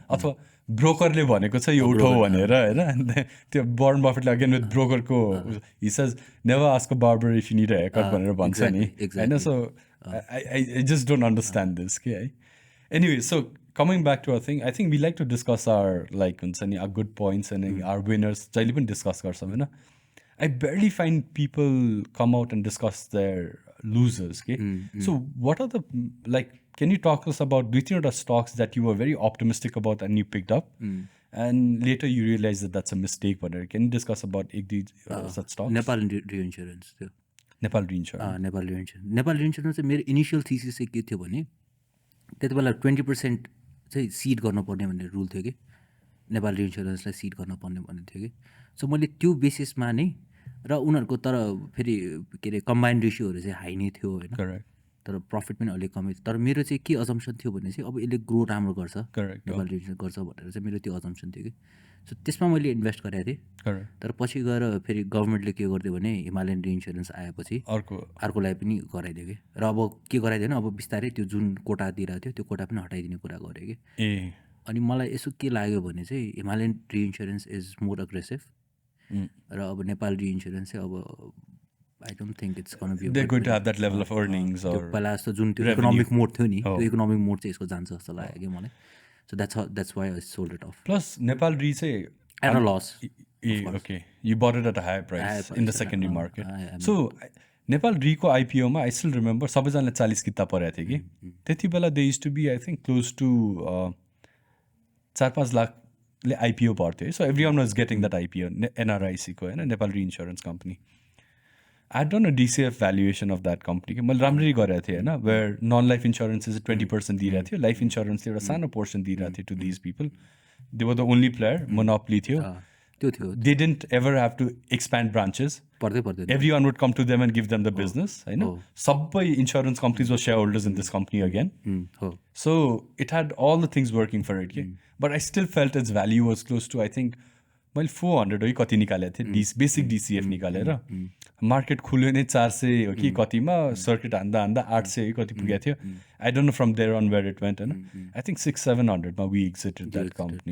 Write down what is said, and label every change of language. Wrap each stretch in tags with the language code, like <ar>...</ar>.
<ne>अथवा ब्रोकरले भनेको छ यो उठाउ भनेर होइन.</ne> <en>त्यो वारेन बफेटले again with ब्रोकरको he says never ask a barber if you need a haircut भनेर भन्छ नि होइन. So I just don't understand this. Okay. Anyway, so coming back to our thing, I think we like to discuss our like our good points and our winners. I even discuss karsa. I barely find people come out and discuss their losers. Okay. So what are the like? Can you talk to us about? Do you think the stocks that you were very optimistic about and you picked up, and later you realize that that's a mistake? Can you discuss about such stocks? Nepal Reinsurance.</en> <ne>Nepal reinsurance चाहिँ मेरो initial thesis चाहिँ के थियो भने त्यति बेला 20% चाहिँ seed गर्नुपर्ने भन्ने रुल थियो कि. नेपाल रिइन्स्योरेन्सलाई सिड गर्नुपर्ने भन्ने थियो कि. सो मैले त्यो बेसिसमा नै र उनीहरूको तर फेरि के अरे कम्बाइन्ड रेसियोहरू चाहिँ हाई नै थियो होइन, करेक्ट तर प्रफिट पनि अलिक कमै थियो। तर मेरो चाहिँ के अजम्सन थियो भने चाहिँ अब यसले ग्रो राम्रो गर्छ, करेक्ट नेपाल रिइन्स्योरेन्स गर्छ भनेर चाहिँ मेरो त्यो अजम्सन थियो कि। सो त्यसमा मैले इन्भेस्ट गरेको थिएँ। करेक्ट तर पछि गएर फेरि गभर्मेन्टले के गरिदियो भने हिमालयन रिइन्स्योरेन्स आएपछि अर्कोलाई पनि गराइदियो कि। र अब के गराइदियो भने अब बिस्तारै त्यो जुन कोटा दिइरहेको थियो त्यो कोटा पनि हटाइदिने कुरा गऱ्यो कि। अनि मलाई यसो के लाग्यो भने चाहिँ Himalayan reinsurance is more aggressive र अब नेपाल रिइन्स्योरेन्स चाहिँ अब</ne> <en>I don't think it's going to be they're going to have that level of earnings or</en> <ne>पहिला जस्तो जुन त्यो इकोनोमिक मोड थियो नि त्यो इकोनोमिक मोड चाहिँ यसको जान्छ जस्तो लाग्यो कि मलाई।</ne> <en>So that's why I sold it off. Plus Nepal Re say at a loss. Okay, you bought it at a higher price in the secondary market. So Nepal Re को IPO मा</en> <ne>I still remember सबैजनाले 40 किता परेको थियो कि त्यति बेला they used to be I think close to 4-5 लाखले IPO पर्थ्यो।</ne> <en>So everyone was getting that IPO NRIC को हैन Nepal Reinsurance company. I had done a DCF valuation of that company.</en> <ne>मैले राम्ररी गरेको थिएँ होइन,</ne> <en>where non-life insurance is 20% दिइरहेको थियो, life insurance एउटा सानो portion दिइरहेको थियो to these people. They were the only player, monopoly थियो।</en> <ne>त्यो थियो।</ne> <en>They didn't ever have to expand branches.</en> <ne>पर्दैन।</ne> <en>Everyone would come to them and give them the business, होइन। सबै insurance companies were shareholders in this company again. So it had all the things working for it, but I still felt its value was close to I think</en> <ne>मैले 400 हो कि कति निकालेको थिएँ basic DCF निकालेर। Market खुल्यो नै 400 हो कि कतिमा सर्किट हान्दा 800 कति पुगेको थियो।</ne> <en>I don't know from there on where it went होइन। I think 600-700 मा we exited that company.</en>